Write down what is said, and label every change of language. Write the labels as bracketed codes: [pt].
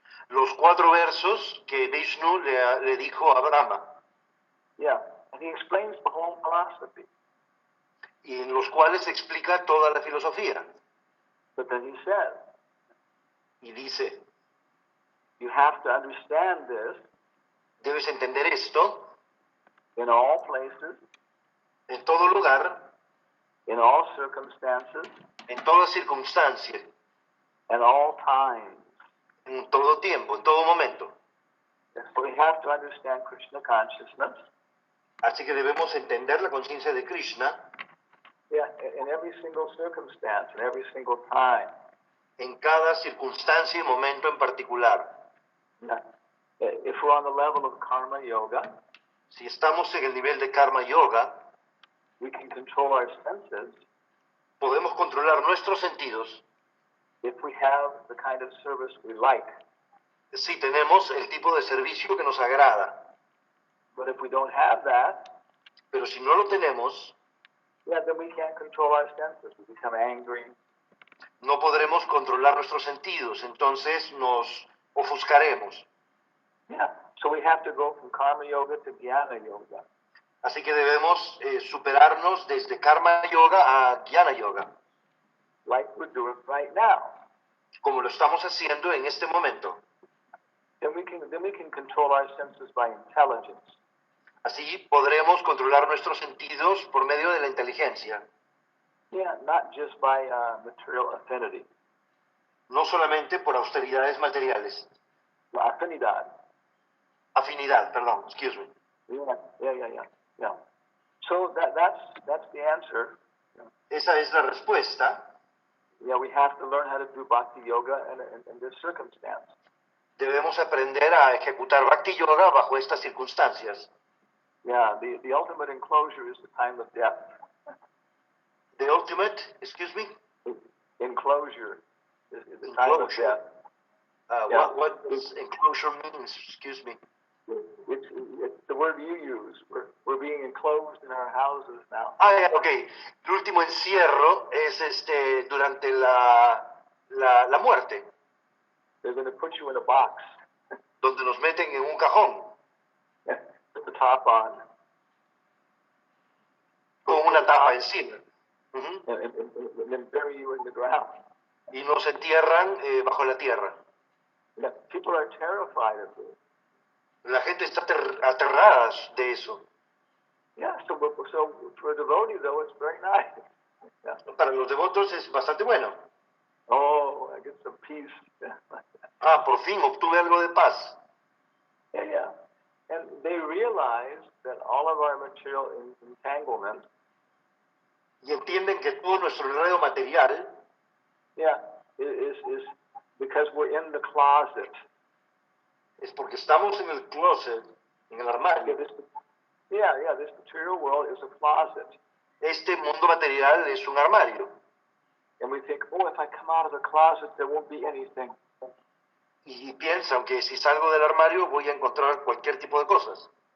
[es] Los 4 versos que Vishnu le dijo a Brahma. [en] Yeah, and he explains the whole philosophy. [es] Y en los cuales explica toda la filosofía. [en] But then he says, [es] Y dice, [en] you have to understand this [es] debes entender esto [en] in all places, [es] en todo lugar, [en] in all circumstances, [es] en toda circunstancia, [en] and all times. [es] en todo tiempo, en todo momento. [en] So we have to understand Krishna consciousness. [es] Así que debemos entender la conciencia de Krishna. [en] Yeah, in every single circumstance, in every single time. [es] En cada circunstancia y momento en particular. [en] Yeah. If we're on the level of karma yoga, [es] si estamos en el nivel de karma yoga, [en] we can control our senses. [es] Podemos controlar nuestros sentidos. [en] If we have the kind of service we like. [es] Si tenemos el tipo de servicio que nos agrada. [en] But if we don't have that, [es] pero si no lo tenemos, [en] then we can't control our senses. We become angry. [es] No podremos controlar nuestros sentidos, entonces nos ofuscaremos. [en] Yeah. So we have to go from karma yoga to jnana yoga. [es] Así que debemos superarnos desde karma yoga a jnana yoga. [en] Like we're doing right now. [es] Como lo estamos haciendo en este momento. [en] Then we can control our senses by intelligence. [es] Así podremos controlar nuestros sentidos por medio de la inteligencia. [en] Yeah, not just by material affinity. [es] No solamente por austeridades materiales. Afinidad. Afinidad, perdón, [en] excuse me. Yeah. So that's the answer. [es] Esa es la respuesta. [en] Yeah, we have to learn how to do bhakti yoga in this circumstance. [es] Debemos aprender a ejecutar Bhakti Yoga bajo estas circunstancias. [en] Yeah, the ultimate enclosure is the time of death. The ultimate, excuse me? Enclosure is the time of Enclosure. death. Yeah. What does enclosure means? Excuse me. It's the word you use. We're being enclosed in our houses now. Ok. [es] El último encierro es durante la muerte, [en] They're going to put you in a box. [es] donde nos meten en un cajón [en] Put the top on. [es] con una tapa encima. [en] And then bury you in the ground. [es] Y nos entierran bajo la tierra. [en] Yeah, people are terrified of this. [es] La gente está aterrada de eso. [en] Yeah, so for a devotee, though, it's very nice. Yeah. [es] Para los devotos es bastante bueno. [en] Oh, I get some peace. [es] Por fin obtuve algo de paz. [en] Yeah. And they realize that all of our material entanglement, [es] Y entienden que todo nuestro enredo material, [en] yeah, is because we're in the closet. [es] es porque estamos en el closet, en el armario. [en] This material world is a closet. [es] Este mundo material es un armario. [en] And we think, oh, if I come out of the closet, there won't be anything. [es] Y piensan que si salgo del armario voy a encontrar cualquier tipo de cosas.